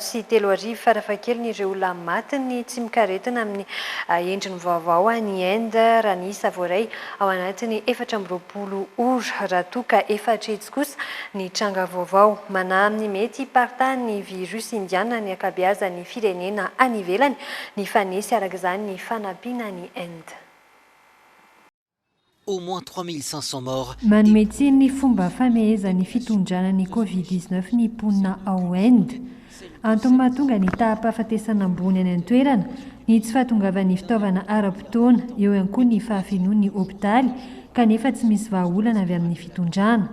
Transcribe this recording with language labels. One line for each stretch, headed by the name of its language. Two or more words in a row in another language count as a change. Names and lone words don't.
Malagasy: sy 3,000 farafahakeliny ireo olona matiny tsy mikaretina amin'ny endriny vaovao any Inde raha ny isa voaray ao anatiny 420 ora raha toa ka 4 hetsy kosa ny tranga vaovao manaminy mety hipartany virus indiana ny akabeazan'ny firenena any ivelany ny fanesy araka izany ny fanampiana ny Inde.
French: Au moins 3500 morts.
Malagasy: Manometsy ny fomba famehezan'ny fitondrana ny Covid-19 ny ponina ao Inde. Antony mahatonga ny taham-pahafatesana ambony any an-toerana, ny tsy fahatongavan'ny fitaovana ara-potoana, eo ihany koa ny fahafenoan'ny hôpitaly, kanefa tsy misy vahaolana avy amin'ny fitondrana.